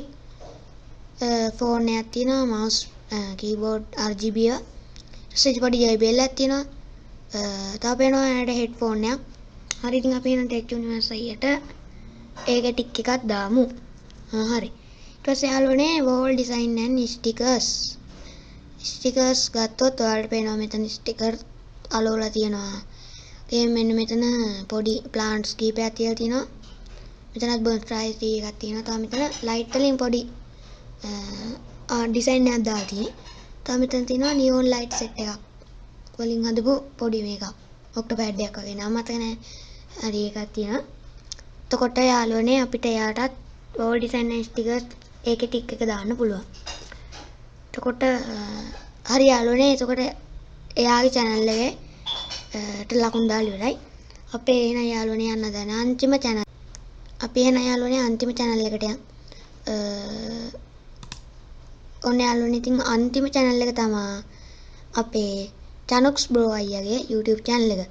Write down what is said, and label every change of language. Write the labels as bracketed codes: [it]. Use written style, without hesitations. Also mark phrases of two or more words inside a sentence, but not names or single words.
[si] ෆෝන් එකක් තියෙනවා, [en] mouse, keyboard [si] RGB එක. ඊට පොඩි JBL එකක් තියෙනවා. තව පේනවා එයාට හෙඩ්ෆෝන් එකක්. හරි ඉතින් අපි එන Tech Universe අයියට ඒක ටික් එකක් දාමු. හරි. ඊට පස්සේ යාළුවනේ [en] wall design and stickers. [si] stickers ගත්තොත් ඔයාලට පේනවා මෙතන sticker අලවලා තියෙනවා. ඒ මෙන්න මෙතන පොඩි plants කීපයක් තියලා තියෙනවා. මෙතනත් බොන්ස්ට්‍රයිස් එකක් තියෙනවා. තව මෙතන light වලින් පොඩි ඩිසයින් එකක් දාලා තියෙන්නේ. තව මෙතන තියෙනවා [en] neon light set [si] එකක් වලින් හදපු පොඩි මේකක්. ඔක්ටෝපැඩ් එකක් වගේ නම මතක නැහැ. හරි එකක් තියෙනවා. එතකොට යාළුවනේ අපිට එයාටත් [en] wall design and stickers [si] ඒකේ ටික් එක දාන්න පුළුවන්. එතකොට හරි යාළුවනේ එතකොට එයාගේ channel එකේ ලකුණු දාලා ඉවරයි. අපේ එන යාළුවනේ යන්න දැන අන්තිම channel. අපි එන යාළුවනේ අන්තිම channel එකට යන්. ඔන්න යාළුවනේ ඉතින් අන්තිම channel එක තමයි අපේ Chanox bro අයියාගේ YouTube channel එක.